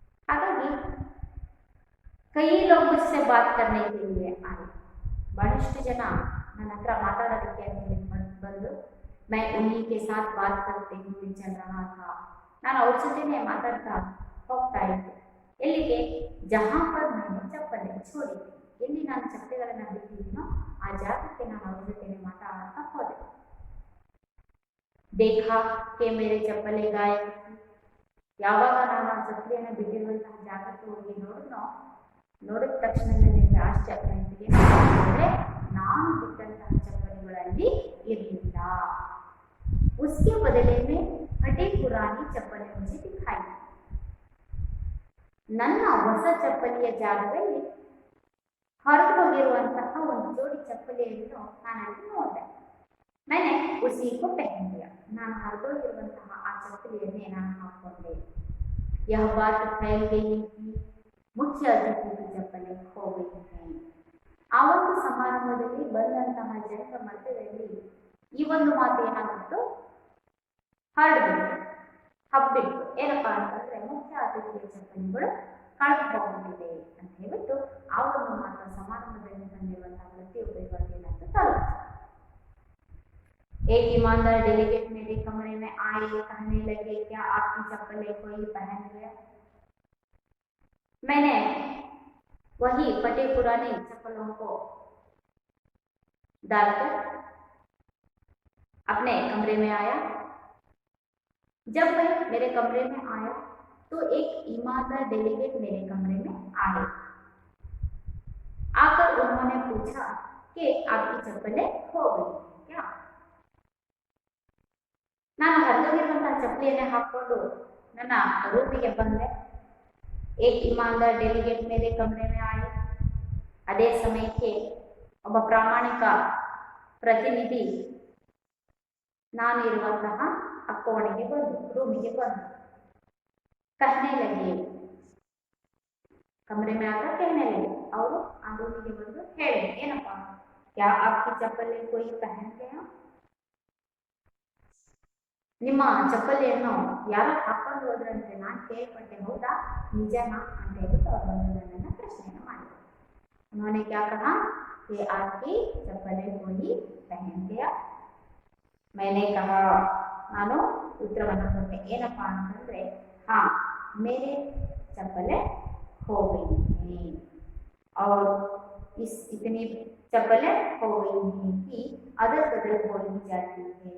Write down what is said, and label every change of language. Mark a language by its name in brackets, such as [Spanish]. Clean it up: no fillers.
[Kannada] ಹಾಗಾಗಿ [Hindi] कई लोग मुझसे बात करने के लिए आए. [Kannada] ಬಹಳಷ್ಟು ಜನ ನನ್ನ ಹತ್ರ ಮಾತಾಡೋದಕ್ಕೆ ಬಂದು, [Hindi] मैं उन्हीं के साथ बात करते हुए चल रहा था. [Kannada] ನಾನು ಅವ್ರ ಜೊತೆನೆ ಮಾತಾಡ್ತಾ ಹೋಗ್ತಾ ಇದ್ದೆ. ಎಲ್ಲಿಗೆ? [Hindi] ಜಹಾಂ ಪರ್ मैंने ಚಪ್ಪಲಿ छोड़ी थी. [Kannada] ಎಲ್ಲಿ ನಾನು ಚಪ್ಪಲಿಗಳನ್ನು ಬಿಟ್ಟಿದ್ದೀನೋ ಆ ಜಾಗಕ್ಕೆ ನಾನು ಅವ್ರ ಜೊತೆನೆ ಮಾತಾಡ್ತಾ ಹೋದೆ. [Hindi] देखा कि मेरे चप्पलें गायब थी. [Kannada] ಯಾವಾಗ ನಾನು ಆ ಚಪ್ಪಲಿಯನ್ನು ಬಿಟ್ಟಿರುವಂತಹ ಜಾಗಕ್ಕೆ ಹೋಗಿ ನೋಡಿದ ತಕ್ಷಣ ನನಗೆ ಆಶ್ಚರ್ಯ ಆಯಿತು. ಅಂದರೆ ನಾನು ಬಿಟ್ಟಂತಹ ಚಪ್ಪಲಿಗಳಲ್ಲಿ ಇರಲಿಲ್ಲ. [Hindi] उसके बदले में फटी पुरानी चप्पलें मुझे दिखाई. [Kannada] ನನ್ನ ಹೊಸ ಚಪ್ಪಲಿಯ ಜಾಗದಲ್ಲಿ ಹೊರಟು ಹೋಗಿರುವಂತಹ ಒಂದು ಜೋಡಿ ಚಪ್ಪಲಿಯನ್ನು ನಾನಲ್ಲಿ ನೋಡಿದೆ. [Hindi] मैंने उसी को पहन लिया. [Kannada] ನಾನು ಹೊರಟೋಗಿರುವಂತಹ ಆ ಚಪ್ಪಲಿಯನ್ನೇ ನಾನು ಹಾಕೊಂಡೆ. [Hindi] यह बात फैल गई कि मुख्य अतिथि की चप्पलें खो गई हैं. [Kannada] ಆ ಒಂದು ಸಮಾರಂಭದಲ್ಲಿ ಬಂದಂತಹ ಜನರ ಮಧ್ಯದಲ್ಲಿ ಈ ಒಂದು ಮಾತು ಏನಾಗಿತ್ತು? ಹರಡ್ಬಿಟ್ಟು, ಹಬ್ಬಿಟ್ಟು. ಏನಪ್ಪಾ ಅಂತಂದ್ರೆ ಮುಖ್ಯ ಅತಿಥಿಯ ಚಪ್ಪಲಿಗಳು ಕಳೆದು ಹೋಗ್ಬಿಟ್ಟಿದೆ ಅಂತ ಹೇಳ್ಬಿಟ್ಟು ಆ ಒಂದು ಮಾತು ಸಮಾರಂಭದಲ್ಲಿ ಬಂದಿರುವಂತಹ ಪ್ರತಿಯೊಬ್ಬರಿಗೂ ಏನಾಯ್ತು? ತಲುಪಿತು. [Hindi] एक ईमानदार डेलीगेट मेरे कमरे में आए, कहने लगे, क्या आपकी चप्पलें कोई पहन गया? मैंने वही फटे पुराने चप्पलों को डालकर अपने कमरे में आया। जब मैं मेरे कमरे में आया तो एक ईमानदार डेलीगेट मेरे कमरे में आए। आकर उन्होंने पूछा कि आपकी चप्पलें खो गई क्या? [Kannada] ನಾನು ಹರಿದೋಗಿರುವಂತಹ ಚಪ್ಪಲಿಯನ್ನೇ ಹಾಕೊಂಡು ನನ್ನ ರೂಮಿಗೆ ಬಂದೆ। [Hindi] एक ईमानदार डेलीगेट मेरे कमरे में आए। [Kannada] ಅದೇ ಸಮಯಕ್ಕೆ ಒಬ್ಬ ಪ್ರಾಮಾಣಿಕ ಪ್ರತಿನಿಧಿ ನಾನು ಇರುವಂತಹ ಕೋಣೆಗೆ ಬಂದು ರೂಮಿಗೆ ಬಂದು [Hindi] कहने लगे, कमरे में आकर कहने लगे और [Kannada] आ रूमिಗೆ ಬಂದು ಹೇಳಿ ಏನಪ್ಪಾ, [Hindi] क्या आपकी चप्पल कोई पहन गया? [Kannada] ನಿಮ್ಮ ಚಪ್ಪಲಿಯನ್ನು ಯಾರು ಹಾಕೊಂಡು ಹೋದ್ರಂತೆ ನಾನು ಕೇಳ್ಪಟ್ಟೆ, ಹೌದಾ ನಿಜನಾ ಅಂತ ಹೇಳ್ಬಿಟ್ಟು ಅವ್ರು ಬಂದು ನನ್ನನ್ನು ಪ್ರಶ್ನೆಯನ್ನು ಮಾಡಿದ್ರು। [Hindi] उन्होंने क्या कहा कि आपकी चप्पलें कोई पहन गया? मैंने कहा, [Kannada] ನಾನು ಉತ್ತರವನ್ನು ಕೊಟ್ಟೆ ಏನಪ್ಪಾ ಅಂತಂದ್ರೆ, [Hindi] हाँ मेरे चप्पलें खो गई हैं और इतनी चप्पलें हो गई हैं कि अदल बदल हो ही जाती है।